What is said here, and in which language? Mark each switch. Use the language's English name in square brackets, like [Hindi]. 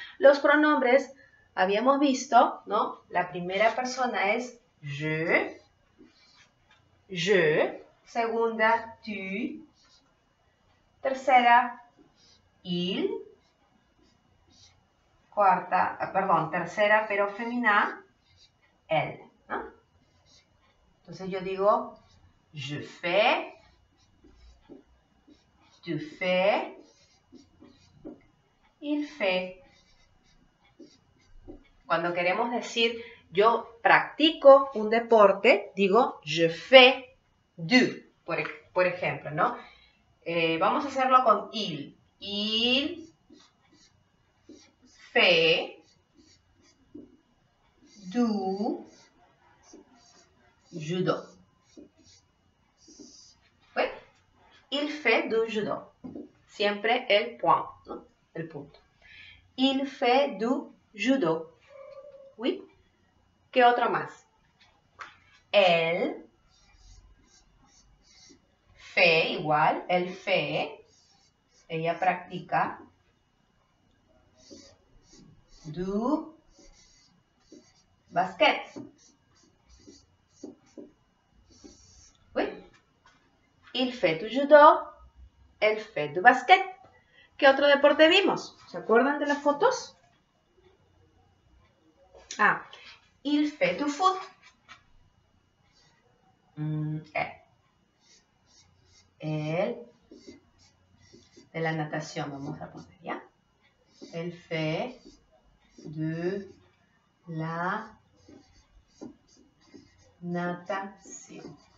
[Spanish] Los pronombres habíamos visto, ¿no? La primera persona es je. Segunda, tu. Tercera, il. Tercera, pero femenina, elle, ¿no? Entonces yo digo, [French] je fais, tu fais, il fait. [Spanish] Cuando queremos decir, yo practico un deporte, digo, [French] je fais du, [Spanish] por ejemplo, ¿no? Vamos a hacerlo con il. [French] Il fait du judo. [Spanish] ¿Sí? [French] Il fait du judo. [Spanish] Siempre el point, ¿no? El punto. [French] Il fait du judo. [Spanish] ¿Sí? ¿Qué otro más? [French] Elle fait igual, elle fait, [Spanish] ella practica [French] du basket. [Spanish] ¿Sí? [French] Il fait du judo, elle fait du basket. [Spanish] ¿Qué otro deporte vimos? ¿Se acuerdan de las fotos? [French] Ah, il fait du foot. [Spanish] Elle de la natación, vamos a poner, ¿ya? [French] Elle fait de la natación.